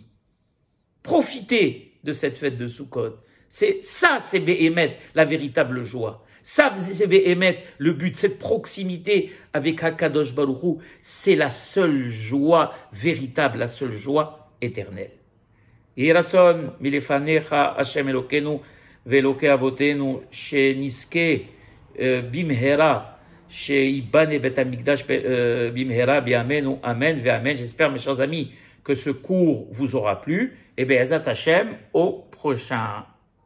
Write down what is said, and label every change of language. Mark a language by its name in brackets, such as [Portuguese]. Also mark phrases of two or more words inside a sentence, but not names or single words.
[French] Profitez de cette fête de Sukkot. C'est Béhémet, la véritable joie. Ça, c'est Béhémet, le but, cette proximité avec [Hebrew] הקדוש ברוך הוא, [French] c'est la seule joie véritable, la seule joie éternelle. [Hebrew] יהי רצון מלפניך השם אלוקינו ואלוקי אבותינו שנזכה במהרה שייבנה בית המקדש במהרה בימינו אמן ואמן. [French] J'espère, mes chers amis, que ce cours vous aura plu. Et bien, [Hebrew] עזרת השם, [French] au prochain.